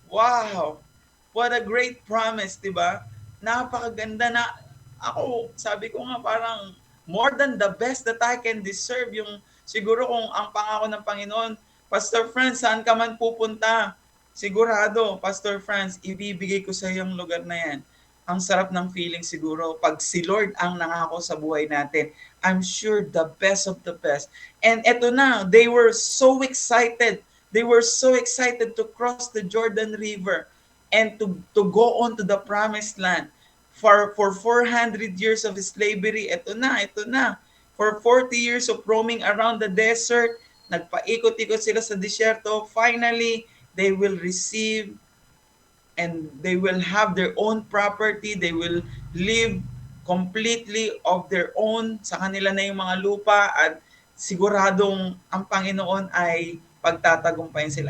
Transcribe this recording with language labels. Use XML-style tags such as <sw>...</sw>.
<en>Wow! What a great promise, di ba?</en> <tl>Napakaganda na ako, sabi ko nga parang</tl> <en>more than the best that I can deserve.</en> <tl>Yung siguro kung ang pangako ng Panginoon, Pastor Franz, saan ka man pupunta? Sigurado, Pastor Franz, ibibigay ko sa iyo ang lugar na yan. Ang sarap ng feeling siguro pag si Lord ang nangako sa buhay natin.</tl> <en>I'm sure the best of the best. And eto na, they were so excited. They were so excited to cross the Jordan River and to go on to the promised land. For 400 years of slavery,</en> <tl>ito na.</tl> <en>For 40 years of roaming around the desert,</en> <tl>nagpaikot-ikot sila sa disyerto.</tl> <en>Finally, they will receive and they will have their own property. They will live completely of their own.</en> <tl>Sa kanila na yung mga lupa at siguradong ang Panginoon ay pagtatagumpayan sila.</tl>